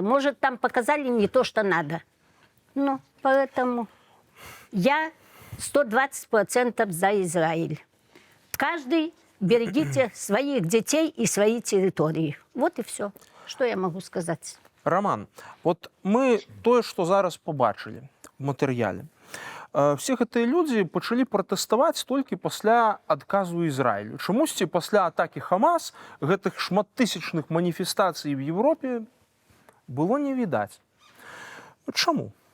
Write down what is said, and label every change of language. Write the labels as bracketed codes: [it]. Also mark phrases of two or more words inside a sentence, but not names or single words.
[ru] Может, там показали не то, что надо. Ну, поэтому я 120% за Израиль. Каждый берегите своих детей и свои территории. Вот и все, что я могу сказать. [be] Роман, вот мы тое, што зараз побачылі в матэрыяле, все гэтыя людзі пачалі пратэставаць толькі пасля адказу Ізраілю. Чамусьці пасля атакі Хамас гэтых шматтысячных маніфестацый в Европе было не відаць. Чаму?